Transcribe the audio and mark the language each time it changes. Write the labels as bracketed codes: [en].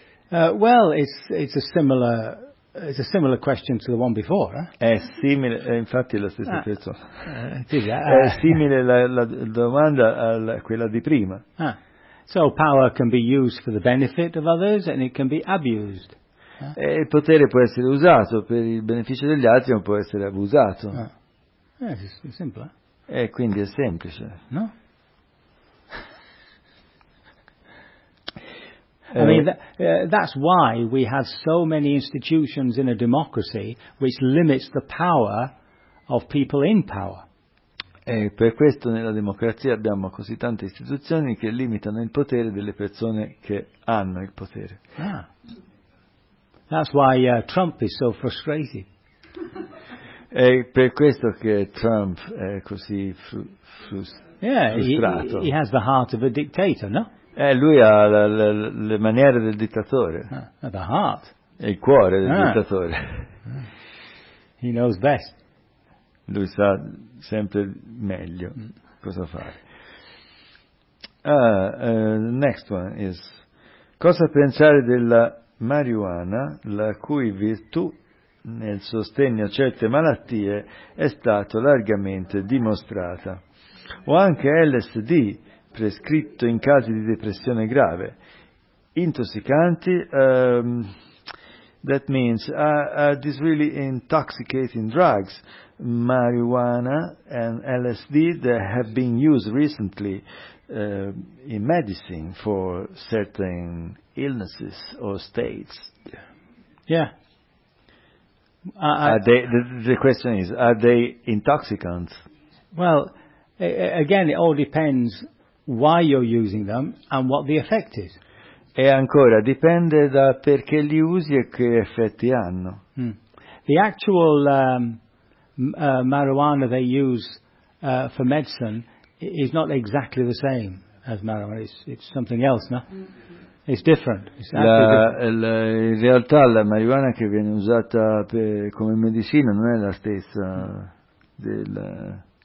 [en] Well, it's a similar question to the one before. [it] È simile, infatti la stessa persona. È simile la domanda a quella di prima. [en] So power can be used for the benefit of others and it can be abused. [it] Il potere può essere usato per il beneficio degli altri o può essere abusato. [en] È simple. [it] E quindi è semplice, no? [en] I mean that's why we have so many institutions in a democracy which limits the power of people in power. [it] E per questo nella democrazia abbiamo così tante istituzioni che limitano il potere delle persone che hanno il potere. [en] That's why Trump is so frustrated. [it] È per questo che Trump è così frustrato. [en] He has the heart of a dictator, no? [it] Lui ha le maniere del dittatore. [en] The heart. [it] E il cuore del dittatore. [en] He knows best. [it] Lui sa sempre meglio cosa fare. [en] Next one is: [it] cosa pensare della marijuana, la cui virtù nel sostegno a certe malattie è stato largamente dimostrata, o anche LSD prescritto in casi di depressione grave, intossicanti? [en] That means are these really intoxicating drugs, marijuana and LSD, that have been used recently in medicine for certain illnesses or states? Yeah. The question is, are they intoxicants? Well, again, it all depends why you're using them and what the effect is. [it] E ancora, dipende da perché li usi e che effetti hanno. [en] The actual marijuana they use for medicine is not exactly the same as marijuana. It's something else, no? It's different. [it] In realtà la marijuana che viene usata come medicina non è la stessa